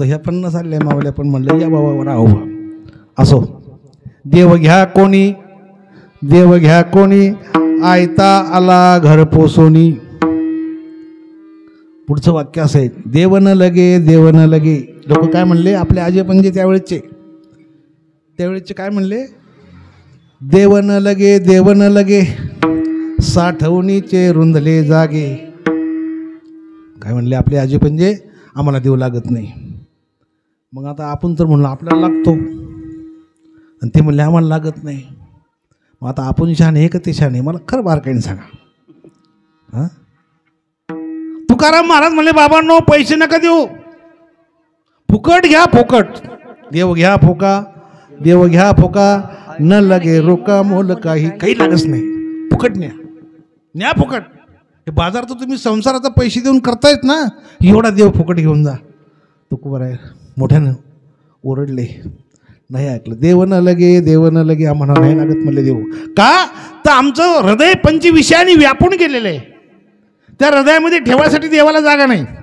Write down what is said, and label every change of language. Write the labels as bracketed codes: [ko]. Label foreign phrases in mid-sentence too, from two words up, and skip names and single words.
[mr] ह्या 50 आल्या मावल्या पण म्हणलं या बाबा राहू. असो, देव घ्या कोणी, देव घ्या कोणी, आयता आला घर पोसोनी. पुढचं वाक्य असं आहे, देव न लगे, देव न लगे. लोक काय म्हणले, आपले आजे पंजे त्यावेळेचे त्यावेळेचे काय म्हणले, देवन लगे साठवणीचे रुंदले जागे. काय म्हणले आपले आजी पंजे, आम्हाला देव लागत नाही. मग आता आपण तर म्हणलो आपल्याला लागतो, आणि ते म्हणले आम्हाला लागत नाही. मग आता आपण शहाणे आहे का ते शहाणे, मला खरं बारकाईने सांगा. हां, तुकाराम महाराज म्हणले बाबांनो पैसे नका देऊ, फुकट घ्या फुकट. देव घ्या फुका, देव घ्या फुका, न लगे रोका मोल काही लागत नाही, फुकट न्या फुकट. हे बाजार तर तुम्ही संसाराचा पैसे देऊन करतायत ना, एवढा देव फुकट घेऊन जा. तुकोबार आहे मोठ्यानं ओरडले, नाही ऐकलं. देव न लगे आम्हाला नाही लागत म्हणले देव. का तर आमचं हृदय पंचविषयाने व्यापून गेलेलं आहे, त्या हृदयामध्ये ठेवायसाठी देवाला जागा नाही.